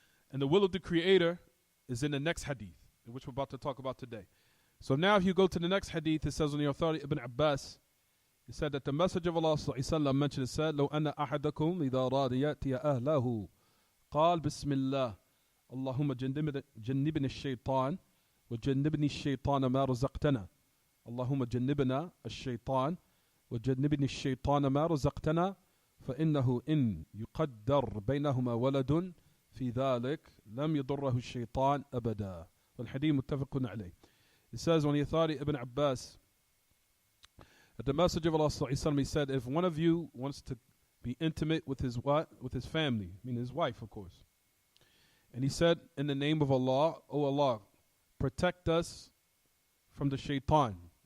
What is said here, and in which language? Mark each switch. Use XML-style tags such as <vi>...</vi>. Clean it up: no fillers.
<en>And the will of the Creator is in the next hadith, which we're about to talk about today. So now if you go to the next hadith, it says on the authority of Ibn Abbas, he said that the Messenger of Allah mentioned, it said,</en> <ar>لو أن أحدكم إذا أراد يأتي أهله قال بسم الله اللهم جنبنا الشيطان وَجَنِّبْنِي الشَّيْطَانَ مَا رَزَقْتَنَا. اللهم جنبنا الشيطان وجنبني الشيطان ما رزقتنا فإنه إن يقدر بينهما ولد في ذلك لم يضره الشيطان أبدا. والحديث متفق عليه.</ar> <en>It says on the authority of Ibn Abbas that the Messenger of Allah he said, if one of you wants to be intimate with his what? With his family, meaning his wife, of course. And he said, in the name of Allah, O Allah, protect us from the shaitan.</en>